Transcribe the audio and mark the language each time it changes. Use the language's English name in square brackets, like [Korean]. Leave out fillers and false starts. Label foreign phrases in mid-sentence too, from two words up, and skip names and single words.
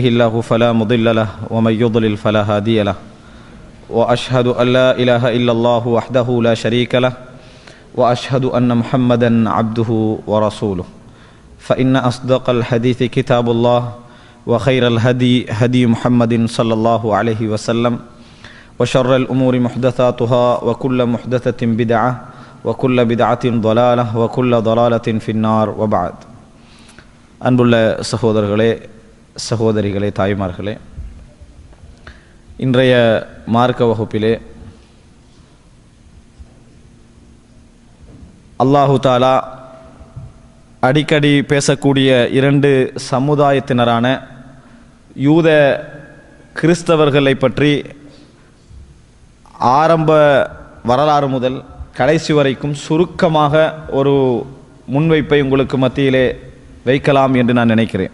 [Arabic] الله فلا مضل له ومن يضلل فلا هادي له وأشهد أن لا إله إلا الله وحده لا شريك له وأشهد أن محمدا عبده ورسوله فإن أصدق الحديث كتاب الله وخير الهدي هدي محمد صلى الله عليه وسلم وشر الأمور محدثاتها وكل محدثة بدعة وكل بدعة ضلالة وكل ضلالة في النار وبعد. [Tamil] அன்புள்ள சகோதரர்களே சகோதரிகளே தாய்மார்களே, இன்றைய மார்க்க வகுப்பிலே [Arabic] الله تعالى [Tamil] அடிக்கடி பேசக்கூடிய இரண்டு சமுதாயத்தினரான யூத கிறிஸ்தவர்களை பற்றி ஆரம்ப வரலாறு முதல் கடைசி வரைக்கும் சுருக்கமாக ஒரு முன்வைப்பை உங்களுக்கு மத்தியிலே வைக்கலாம் என்று நான் நினைக்கிறேன்.